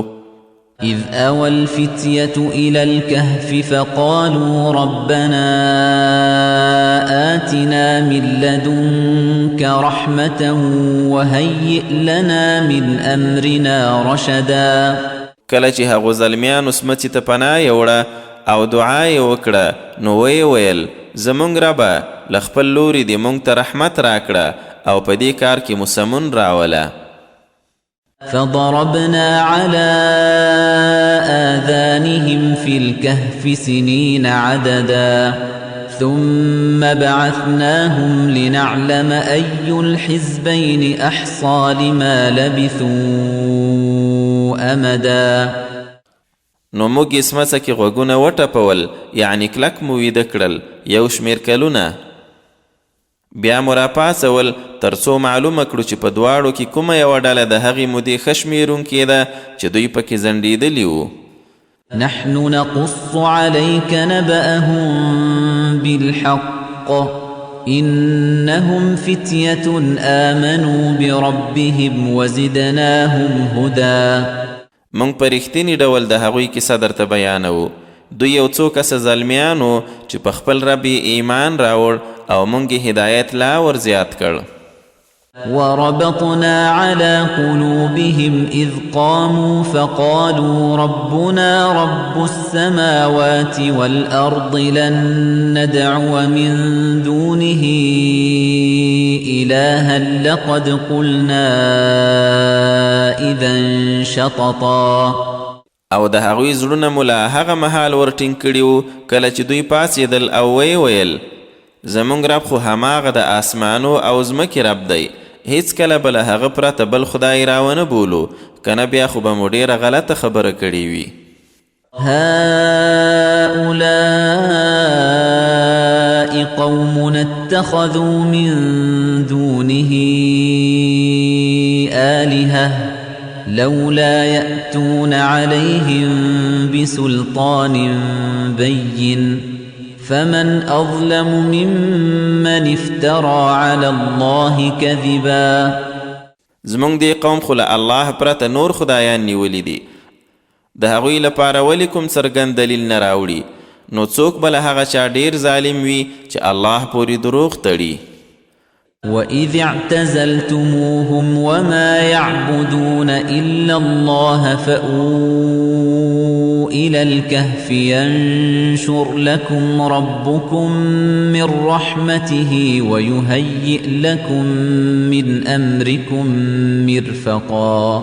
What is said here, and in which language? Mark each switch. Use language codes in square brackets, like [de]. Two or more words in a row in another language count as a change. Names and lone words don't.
[ar] إذ أوى الفتية إلى الكهف فقالوا ربنا آتنا من لدنك رحمة وهيئ لنا من أمرنا رشدا [ps] کله چې هغو زلمیانو سمڅې ته پناه یوړه او دعا یې وکړه نو ویې ویل زموږ ربه له خپل لوري دې موږ ته رحمت راکړه او په دې کار کې مو سمون راوله [ar] فضربنا على آذانهم في الكهف سنين عددا ثم بعثناهم لنعلم أي الحزبين أحصى لما لبثوا أمدا [ps] نو موږ یې سمڅه کې غوږونه وټپول یعنی کلک مو ویده کړل یو شمېر کلونه بیا مو راپاڅول تر څو معلومه کړو چې په دواړو کې کومه یوه ډله د هغې مودې ښه شمېرونکې ده چې دوی پکې ځنډېدلي وو [ar] نحن نقص عليك نبأهم بالحق إنهم فتية آمنوا بربهم وزدناهم هدى [ps] موږ په رښتیني ډول د هغوی کیسه درته بیانوو دوی یو څو کسه زلمیانو چې په خپل رب ایمان راوړ او موږ هدایت لا ور زیات کړ [ar] وربطنا على قلوبهم إذ قاموا فقالوا ربنا رب السماوات والأرض لن ندعو من دونه إلها لقد قلنا إذا شططا [ps] او د هغوی زړونه مو له هغه مهال ورټینګ کړي وو کله چې دوی پاڅېدل او ویې ویل زموږ رب خو هماغه د آسمانو او ځمکې رب دی هیڅ کله به له هغه پرته بل خدای راونه بولو کنه بیا خو به مو ډېره غلطه خبره کړې وي [ar] هؤلاء قوم اتخذوا من دونه آلهة لولا يأتون عليهم بسلطان بين فمن أظلم ممن افترى على الله كذبا [ps] زمونږ دی قوم خو له الله پرته نور خدایان نیولی دي د هغوی لپاره ولې کوم څرګند دلیل نه راوړي نو څوک به له هغه چا ډیر ظالم وي چې الله پورې دروغ تړي [ar] وَإِذِ اعْتَزَلْتُمُوهُمْ وَمَا يَعْبُدُونَ إِلَّا اللَّهَ فَأْوُوا إِلَى الْكَهْفِ يَنشُرْ لَكُمْ رَبُّكُمْ مِنْ رَحْمَتِهِ وَيُهَيِّئْ لَكُمْ مِنْ أَمْرِكُمْ مِرْفَقًا